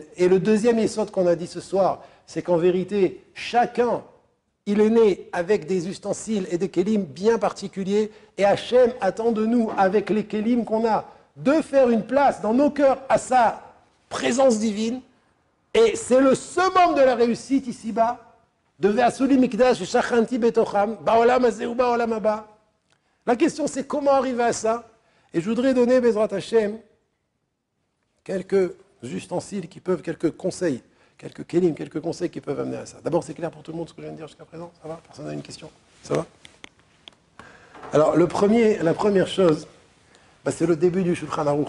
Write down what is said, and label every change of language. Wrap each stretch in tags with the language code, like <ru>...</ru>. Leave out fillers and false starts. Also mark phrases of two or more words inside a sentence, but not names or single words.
<fr>Et le deuxième yesod qu'on a dit ce soir, c'est qu'en vérité, chacun, il est né avec des ustensiles et des kélim bien particuliers, et Hachem attend de nous, avec les kélim qu'on a, de faire une place dans nos cœurs à sa présence divine, et c'est le summum de la réussite ici-bas, de</fr> <he>ועשו לי מקדש ושכנתי בתוכם בעולם הזה</he> <fr>ou</fr> <he>בעולם הבא.</he> <fr>La question c'est comment arriver à ça, et je voudrais donner,</fr> <he>בעזרת השם,</he> <fr>quelques ustensiles qui peuvent, quelques conseils, quelques kélim, quelques conseils qui peuvent amener à ça. D'abord, c'est clair pour tout le monde ce que je viens de dire jusqu'à présent? Ça va? Personne n'a une question? Ça va? Alors, la première chose, c'est le début du Shulchan Aruch.</fr>